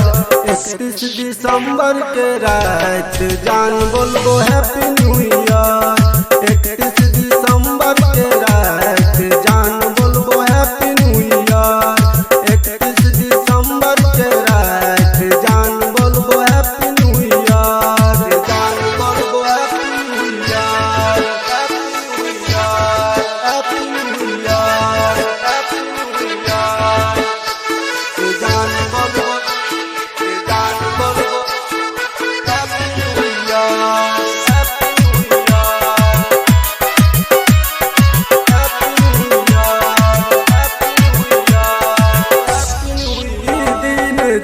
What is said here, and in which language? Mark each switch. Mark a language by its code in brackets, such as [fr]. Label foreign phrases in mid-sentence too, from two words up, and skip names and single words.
[bho] 31 दिसंबर के रात जान बोलबो [en] Happy New Year. [bho] 31 दिसंबर के रात जान बोलबो [en] Happy New Year. [bho] 31 दिसंबर के रात जान बोलबो [en] Happy New Year, [bho] जान बोलबो [en] Happy New Year, Happy New Year, Happy New Year, Happy New Year. [bho] जान बोलबो, जान बोलबो [en] Happy New Year, Happy New Year.